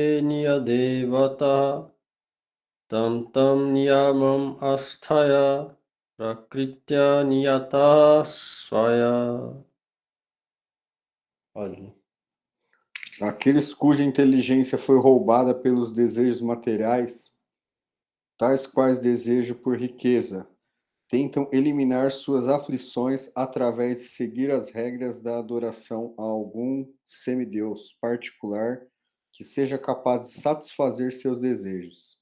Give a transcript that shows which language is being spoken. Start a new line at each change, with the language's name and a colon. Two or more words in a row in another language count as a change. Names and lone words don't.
Sanskrit: niyadevata tam tam niyamam asthaya prakritya niyata swaya.
Portuguese: Aqueles cuja inteligência foi roubada pelos desejos materiais, tais quais desejo por riqueza, tentam eliminar suas aflições através de seguir as regras da adoração a algum semideus particular que seja capaz de satisfazer seus desejos.